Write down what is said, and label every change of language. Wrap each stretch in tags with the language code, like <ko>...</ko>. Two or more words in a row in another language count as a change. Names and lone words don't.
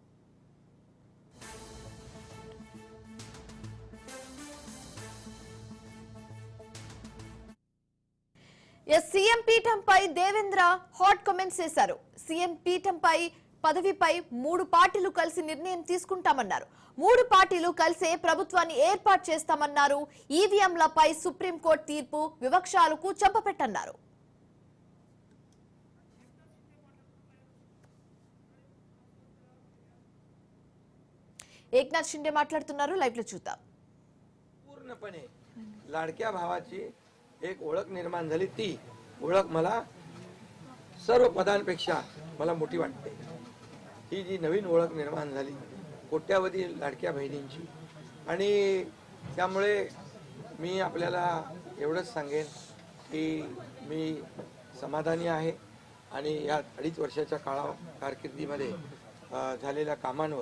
<te>సీఎం పీఠంపై దేవేంద్ర</te> <en>hot comments</en> <te>చేశారు. సీఎం పీఠంపై పదవిపై 3 పార్టీలు కలిసి నిర్ణయం తీసుకుంటామన్నారు. 3 పార్టీలు కలిసే ప్రభుత్వాన్ని ఏర్పాటు చేస్తామన్నారు. ఈవీఎంలపై సుప్రీంకోర్టు తీర్పు వివక్షాలకు చెంపపెట్టన్నారు. एकनाथ शिंदे మాట్లాడుతున్నారు. లైవ్ లో చూద్దాం.</te> <mr>पूर्णपणे लाडक्या भावाची एक ओळख निर्माण झाली. ती ओळख मला सर्व पदांपेक्षा मला मोठी वाटते. ही जी नवीन ओळख निर्माण झाली कोट्यावधी लाडक्या बहिणींची, आणि त्यामुळे मी आपल्याला एवढंच सांगेन की मी समाधानी आहे आणि या 2.5 वर्षाच्या कारकिर्दीमध्ये झालेल्या कामांवर.</mr>